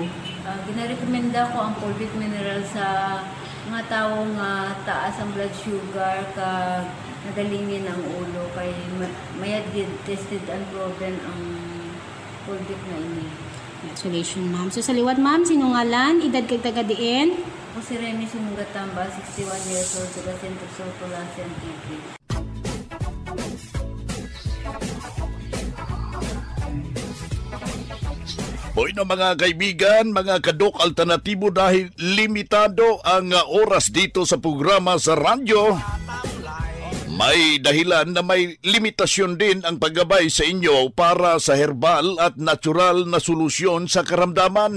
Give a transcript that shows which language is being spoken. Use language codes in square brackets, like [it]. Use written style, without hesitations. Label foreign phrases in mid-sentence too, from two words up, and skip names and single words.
[hil] Ginarekomenda ko ang fulvic mineral sa mga taong taas ang [en] blood sugar [hil] kag nagalingin ang ulo kay mayad [en] tested and proven [hil] ang fulvic na ini. [en] Congratulations, ma'am. [hil] So, sa liwat, ma'am, sinungalan, edad kag tagadiin? Ako si Remy Sumugatamba, 61 [en] years old, [hil] taga Centro Sur, Kulasi, Antique. [tl] Hoy na mga kaibigan, mga kadok alternatibo, dahil limitado ang oras dito sa programa sa radyo, may dahilan na may limitasyon din ang paggabay sa inyo para sa herbal at natural na solusyon sa karamdaman.